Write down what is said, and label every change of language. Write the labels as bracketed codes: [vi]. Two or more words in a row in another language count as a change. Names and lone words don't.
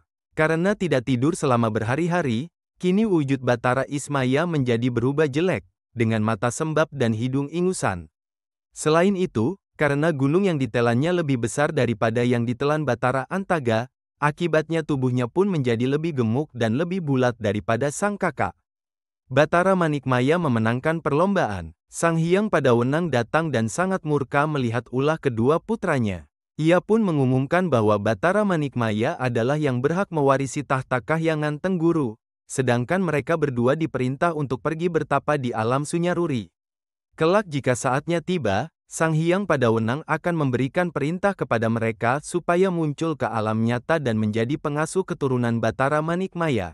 [id] Karena tidak tidur selama berhari-hari, kini wujud Batara Ismaya menjadi berubah jelek, dengan mata sembab dan hidung ingusan. Selain itu, karena gunung yang ditelannya lebih besar daripada yang ditelan Batara Antaga, akibatnya tubuhnya pun menjadi lebih gemuk dan lebih bulat daripada sang kakak. Batara Manikmaya memenangkan perlombaan. Sang Hyang Padwenang datang dan sangat murka melihat ulah kedua putranya. Ia pun mengumumkan bahwa Batara Manikmaya adalah yang berhak mewarisi tahta Kahyangan Tengguru, sedangkan mereka berdua diperintah untuk pergi bertapa di alam Sunyaruri. Kelak jika saatnya tiba, Sang Hyang Padwenang akan memberikan perintah kepada mereka supaya muncul ke alam nyata dan menjadi pengasuh keturunan Batara Manikmaya.